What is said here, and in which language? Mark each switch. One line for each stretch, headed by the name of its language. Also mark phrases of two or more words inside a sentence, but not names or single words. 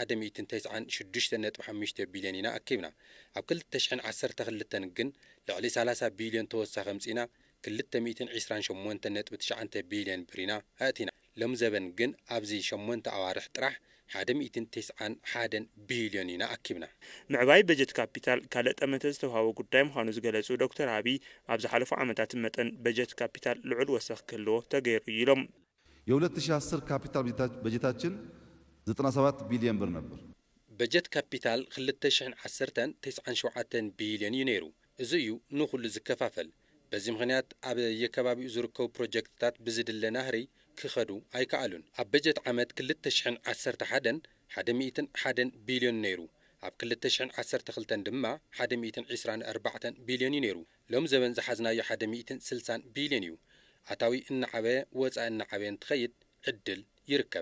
Tigrinya: 196.5 ቢሊዮን ኢና ኣኪብና። ኣብ 2012 ግን ልዕሊ 30 ቢሊዮን ተወሳኺ ኣምጺና 228.9 ቢሊዮን ብሪና ኣእቲና። ሎም ዘበን ግን ኣብዚ 8 ኣዋርሕ ጥራሕ 191 ቢሊዮን ኢና ኣኪብና። ምዕባይ በጀት ካፒታል ካልእ ጠመተ ዝተውሃቦ ጉዳይ ምዃኑ ዝገለጹ ዶክተር አብይ ኣብ ዝሓለፉ ዓመታት መጠን በጀት ካፒታል ልዑል ወሰኽ ክህልዎ ተገይሩ ኢሎም።
Amharic: የ2010 ካፒታል በጀታችን 97 ቢሊዮን ብር ነበር።
Tigrinya: በጀት ካፒታል 2010 97 ቢሊዮን እዩ ነይሩ። እዚ እዩ ንኹሉ ዝከፋፈል። በዚ ምኽንያት ኣብ የከባቢኡ ዝርከቡ ፕሮጀክትታት ብዝድለ ናህሪ ክኸዱ ኣይከኣሉን። ኣብ በጀት ዓመት 2011 101 ቢሊዮን ነይሩ። ኣብ 2012 ድማ 124 ቢሊዮን እዩ ነይሩ። ሎም ዘበን ዝሓዝናዮ 160 ቢሊዮን እዩ። ኣታዊ እናዓበየ ወፃኢ እናዓበየ እንትኸይድ ዕድል ይርከብ።